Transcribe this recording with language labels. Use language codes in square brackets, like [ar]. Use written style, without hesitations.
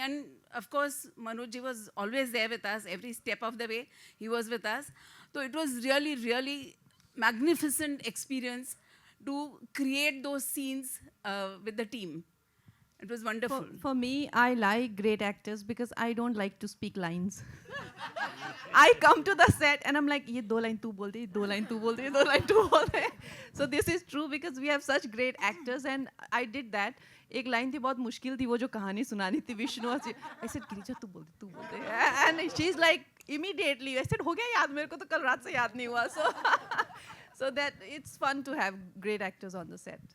[en] And of course, Manoj ji was always there with us. Every step of the way, he was with us. So it was really, really magnificent experience to create those scenes with the team. It was wonderful. For me, I like great actors because I don't like to speak lines. [hi] I come to the set and I'm like, ये दो line तू बोल दे, ये दो line तू बोल दे, ये दो line तू बोल दे. [en] So this is true because we have such great actors and I did that. [hi] एक line थी बहुत मुश्किल थी, वो जो कहानी सुनानी थी विष्णु. I said गिरिजा तू बोल दे. And she's like immediately. I said हो गया याद, मेरे को तो कल रात से याद नहीं हुआ. [en] So that it's fun to have great actors on the set.